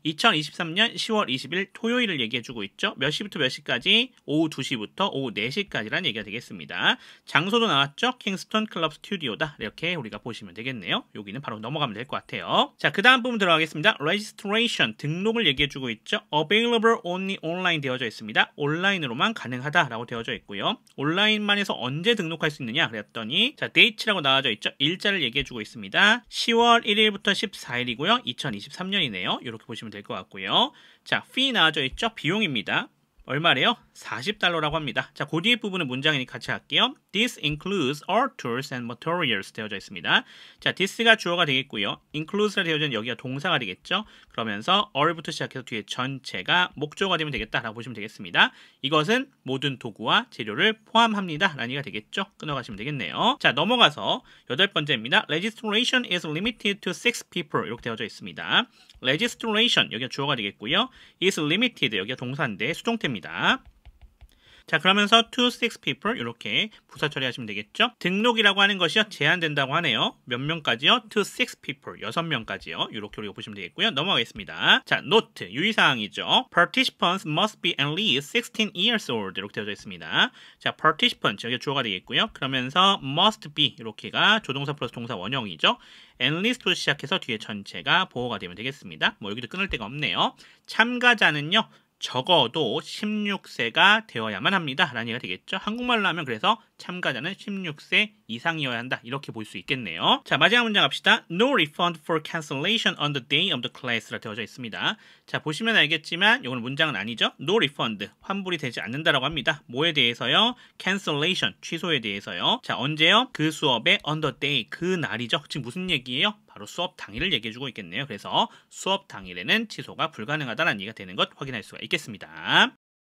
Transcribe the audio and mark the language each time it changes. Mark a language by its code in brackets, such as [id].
[ko] 2023년 10월 20일 토요일을 얘기해주고 있죠. 몇 시부터 몇 시까지? 오후 2시부터 오후 4시까지라는 얘기가 되겠습니다. 장소도 나왔죠. 킹스턴 클럽 스튜디오다. 이렇게 우리가 보시면 되겠네요. 여기는 바로 넘어가면 될 것 같아요. 자, 그 다음 부분 들어가겠습니다. Registration 등록을 얘기해주고 있죠. [en] Available only online [ko] 되어져 있습니다. 온라인으로만 가능하다라고 되어져 있고요. 온라인만 해서 언제 등록할 수 있느냐 그랬더니 자, date라고 나와져 있죠. 일자를 얘기해주고 있습니다. 10월 1일부터 14일이고요. 2023년이네요. 이렇게 보시면 될 것 같고요. 자, fee 나와져 있죠. 비용입니다. 얼마래요? $40라고 합니다. 자, 그 뒤에 부분은 문장이니 같이 할게요. [en] This includes all tools and materials [ko] 되어져 있습니다. 자, this가 주어가 되겠고요. includes가 되어져 있는 여기가 동사가 되겠죠. 그러면서 all부터 시작해서 뒤에 전체가 목적어가 되면 되겠다라고 보시면 되겠습니다. 이것은 모든 도구와 재료를 포함합니다. 라는 얘기가 되겠죠. 끊어가시면 되겠네요. 자, 넘어가서 8번째입니다. [en] Registration is limited to 6 people [ko] 이렇게 되어져 있습니다. Registration 여기가 주어가 되겠고요. [en] is limited [ko] 여기가 동사인데 수동태입니다. 자, 그러면서 [en] to 6 people [ko] 이렇게 부사 처리하시면 되겠죠. 등록이라고 하는 것이요 제한된다고 하네요. 몇 명까지요? [en] to 6 people [ko] 6명까지요. 이렇게 우리가 보시면 되겠고요. 넘어가겠습니다. 자, note 유의사항이죠. [en] Participants must be at least 16 years old [ko] 이렇게 되어져 있습니다. 자, participants 여기 주어가 되겠고요. 그러면서 [en] must be [ko] 이렇게가 조동사 플러스 동사 원형이죠. [en] at least [ko] 로 시작해서 뒤에 전체가 보호가 되면 되겠습니다. 뭐 여기도 끊을 데가 없네요. 참가자는요. 적어도 16세가 되어야만 합니다. 라는 얘기가 되겠죠. 한국말로 하면 그래서 참가자는 16세 이상이어야 한다. 이렇게 볼 수 있겠네요. 자, 마지막 문장 갑시다. [en] No refund for cancellation on the day of the class라 [ko] 되어져 있습니다. 자, 보시면 알겠지만 이건 문장은 아니죠. [en] No refund, [ko] 환불이 되지 않는다라고 합니다. 뭐에 대해서요? cancellation, 취소에 대해서요. 자, 언제요? 그 수업의 [en] on the day, [ko] 그 날이죠. 지금 무슨 얘기예요? 바로 수업 당일을 얘기해주고 있겠네요. 그래서 수업 당일에는 취소가 불가능하다는 얘기가 되는 것 확인할 수가 있겠습니다.